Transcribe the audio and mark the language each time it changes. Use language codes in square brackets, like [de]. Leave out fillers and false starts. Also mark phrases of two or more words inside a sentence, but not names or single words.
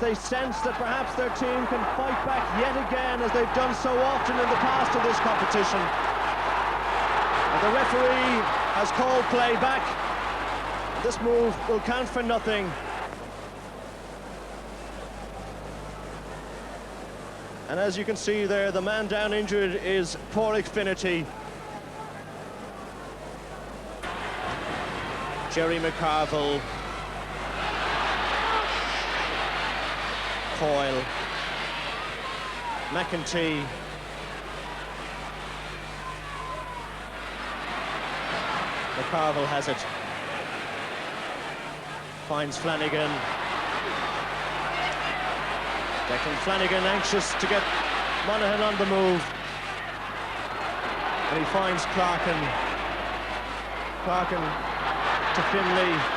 [en] They sense that perhaps their team can fight back yet again, as they've done so often in the past of this competition. And the referee has called play back. This move will count for nothing. And as you can see there, the man down injured is Pádraig Finnerty. Jerry McCarville. Coyle. McEntee. McCarville has it. Finds Flanagan. Declan Flanagan anxious to get Monaghan on the move. And he finds Clarkin. Clarkin to Finlay.